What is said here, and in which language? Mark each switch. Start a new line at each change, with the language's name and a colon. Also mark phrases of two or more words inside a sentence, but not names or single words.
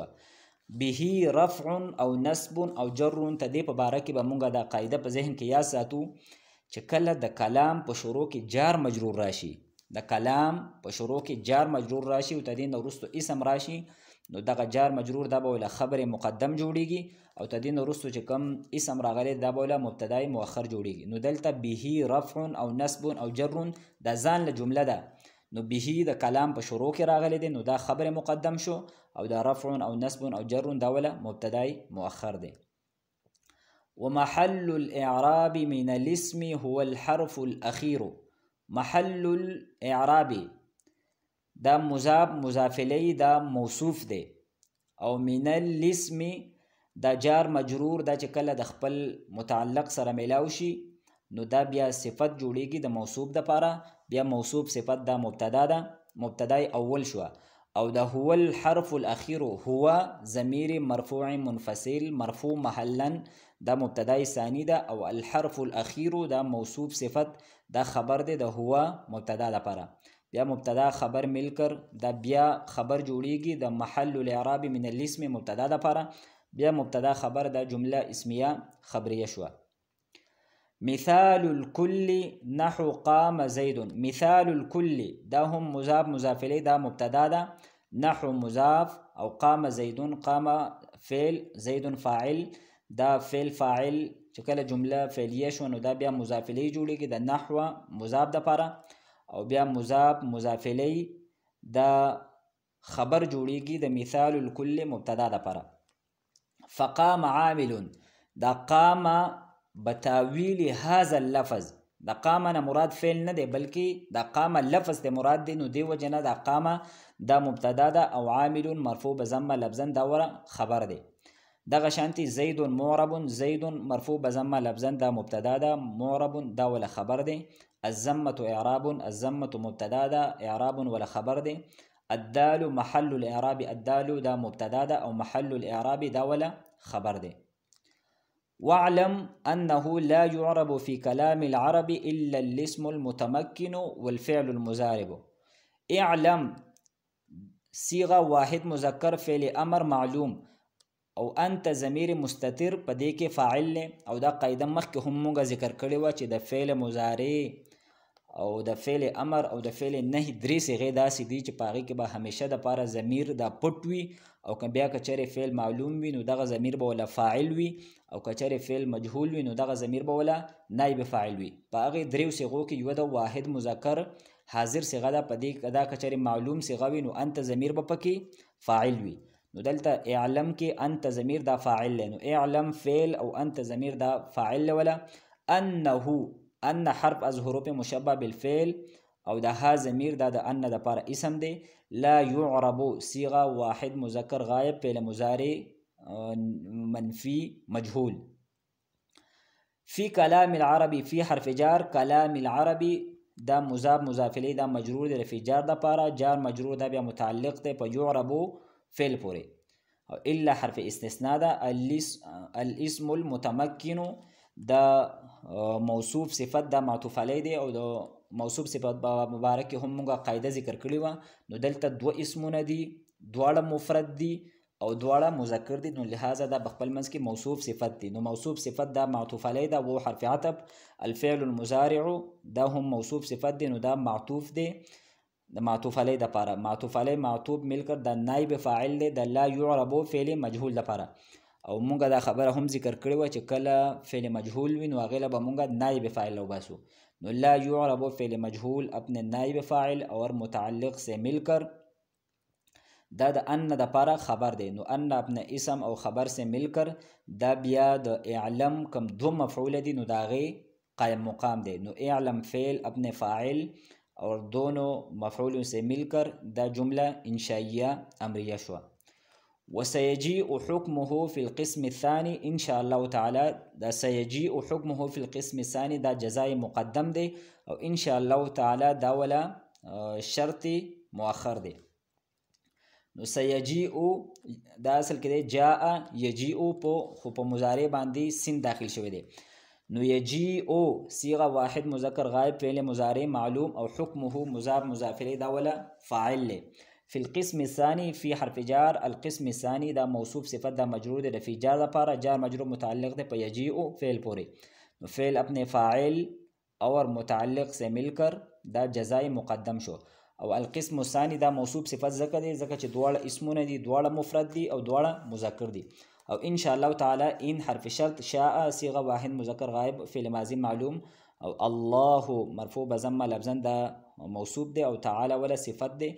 Pashto: به رفع او نصب او جر ته دې په باره کې به مونږ دا قاعده په ذهن کې یاد ساتو چې کله د کلام په شروع کې جار مجرور راشي، د کلام په شروع کې جار مجرور راشي او تدین وروسته اسم راشي، نو دغه جار مجرور دا به له خبر مقدم جوړیږي، او تدین وروسته چې کوم اسم راغلی دا به له مبتدای مؤخر جوړیږي. نو دلته به رفع او نصب او جر دا ځان له جمله ده، نو به د کلام په شروع کې راغلی دی، نو دا خبر مقدم شو، او دا رفع او نصب او جر دا ولا مبتدای مؤخر دی.
Arabic: ومحل الاعراب من الاسم هو الحرف الاخير. محل الاعراب
Pashto: دا مضاف مضاف الیه دا موصوف دی، او
Arabic: من الاسم
Pashto: دا جار مجرور دا چې کله د خپل متعلق سره ملاو شي نو دا بیا صفت جوړیږي د موصوف دپاره. بیا موصوف صفت دا مبتدا ده، مبتدای اول شو، او دا
Arabic: هو الحرف الاخير
Pashto: هو ضمیر مرفوع منفصل مرفوع محلا دا مبتدای ثانی ده، او
Arabic: الحرف الاخير
Pashto: دا موصوف صفت دا خبر ده د هو مبتدا لپاره. بیا مبتدا خبر ملکر دا بیا خبر جوړیږي د
Arabic: محل الاعراب من الاسم
Pashto: مبتدا لپاره. بیا مبتدا خبر دا جمله اسمیه خبریه شو.
Arabic: مثال الكل نحو قام زید. مثال الكل
Pashto: دا هم مضاف مضاف الیه دا مبتدا ده، نحو مضاف، او
Arabic: قام زید
Pashto: قام فعل زید فاعل دا فعل فاعل چې کله جمله فعلیه شو نو دا بیا مضاف الیه جوړیږي د نحو مضاف دپاره، او بیا مضاف مضاف الیه دا خبر جوړیږي د
Arabic: مثال الكل
Pashto: مبتدا دپاره.
Arabic: فقام عامل دا قام بتاویل هذا اللفظ،
Pashto: دا قام نه مراد فعل نه دی بلکې دا قام لفظ ته مراد دی، نو دی وجه نه دا قام دا مبتدا ده، او عامل
Arabic: مرفوع بضمه لفظا
Pashto: دا وره خبر دی. دغه شانتی زید معرب، زید
Arabic: مرفوع بضمه لفظا
Pashto: دا مبتدا ده، معرب دا ولا خبر دی. الضمه اعراب، الضمه مبتدا ده، اعراب ولا خبر دی. الدال
Arabic: محل الاعراب،
Pashto: الدال دا مبتدا ده، او
Arabic: محل الاعراب
Pashto: دا ولا خبر دی.
Arabic: واعلم انه لا يعرب في كلام العرب الا الاسم المتمكن والفعل المزارب.
Pashto: اعلم صيغه واحد مذکر فعل امر معلوم، او انت ضمیر مستتر په دې کې فاعل له، او دا قاعده مخکې هم موږ ذکر کړې و چې د فعل مضارع او د فعل امر او د فعل نهي درې صيغې داسې دي چې په هغې کې به همیشه دپاره ضمیر دا پټ وي، او که بیا که چېرې فعل معلوم وي نو دغه ضمیر به ولا فاعل وي، او که چېرې فعل مجهول وي نو دغه ضمیر به ولا نایب فاعل وي. په هغې دریو صيغو کې یوه د واحد مذکر حاضر صيغه ده، په دې دا که چېرې معلوم صيغه وي نو انت ضمیر به پکې فاعل وي. نو دلته اعلم کې انت ضمیر دا فاعل له، نو اعلم فعل او انت ضمیر دا فاعل له ولا. انه ان حرف از حروف مشبه بالفعل، او دا ها ضمیر دا د ان د پاره اسم دی. لا يعرب صيغه واحد مذکر غائب فعل مضارع منفی مجهول.
Arabic: فی کلام العربی
Pashto: فی حرف جار،
Arabic: کلام العربی
Pashto: دا مضاف مضاف الیه دا مجرور دی فی جار د پاره، جار مجرور دا بیا متعلق دی په يعرب فعل پورې، او الا حرف استثناء دا.
Arabic: الاسم المتمکن
Pashto: دا موصوف صفت دا معطوف علیه دی، او دا موصوف صفت مبارک هم موږ قاعده ذکر کړی و. نو دلته دوه اسمونه دي، دواړه مفرد دي او دواړه مذکر دي، نو لہذا دا بخپل منځ کې موصوف صفت دي. نو موصوف صفت دا معطوف علی دا و حرف عطف.
Arabic: الفعل المضارع
Pashto: دا هم موصوف صفت دي، نو دا معطوف دی د معطوف علی د پاره. معطوف علی معطوف ملکر دا نائب فاعل دی د
Arabic: لا يعرب
Pashto: فعل مجهول د پاره. او مونږ دا خبره هم ذکر کړې و چې کله فعل مجهول وي نو هغې له به مونږ نائب فاعل وباسو.
Urdu: نو
Arabic: لا يعرب
Urdu: فعل مجهول اپنے نائب فاعل اور متعلق سے مل کر،
Pashto: دا د ان د پاره خبر دی. نو ان
Urdu: اپنے اسم او خبر سے مل کر
Pashto: دا بیا د اعلم کم دو مفعول دی، نو دا غی قائم مقام دی.
Urdu: نو اعلم فعل اپنے فاعل اور دونوں مفعول سے مل کر دا جملہ انشائیہ امریہ شوا.
Arabic: وسيجيء حكمه في القسم الثاني ان شاء الله تعالى.
Pashto: دا
Arabic: سيجيء حكمه في القسم الثاني
Pashto: دا جزاء مقدم دی، او
Arabic: ان شاء الله تعالى
Pashto: دا ولا شرط مؤخر دی. نو سيجيء دا اصل کې دی
Arabic: جاء يجيء
Pashto: خو په مضارع باندې سین داخل شوی دی. نو يجيء صيغه واحد مذکر غائب فعل مضارع معلوم، او حكمه مضاف مضاف الیه دا ولا فاعل له.
Arabic: في القسم الثاني في حرف جار. القسم الثاني
Pashto: دا موصوف صفت دا مجرور دی، فی جار دا پارا جار مجرور متعلق دی په يجيء فعل پوری. نو فعل
Urdu: اپنے فاعل اور متعلق سے مل کر
Pashto: دا جزائی مقدم شو. او
Arabic: القسم الثاني
Pashto: دا موصوف صفت ذکر دی ځکه چې دواړه اسمونه دي، دواړه مفرد دي او دواړه مذکر دي. او
Arabic: ان شاء الله تعالی
Pashto: ان حرف شرط، شاء صيغه واحد مذکر غائب فعل ماضی معلوم، او الله مرفوع بضمه لفظا دا موصوف دی، او تعالی ولا صفت دی.